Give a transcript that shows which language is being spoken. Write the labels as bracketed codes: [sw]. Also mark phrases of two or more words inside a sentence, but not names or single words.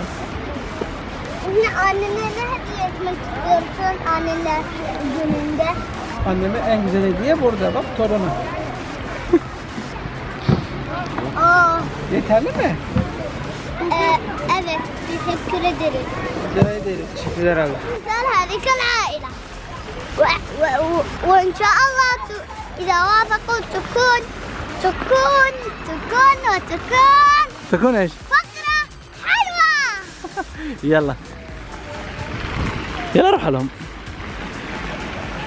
[tr] Şimdi annene ne hediye etmek istiyorsun anneler gününde? Anneme en güzel hediye burada bak, torunu. Yeterli mi? Evet, teşekkür ederiz. Rica ederiz. Teşekkürler abi. [ar] مثال هذه العائلة وإن شاء الله إذا وافقوا تكون تكون ايش؟ فقرة حلوة. يلا روح لهم.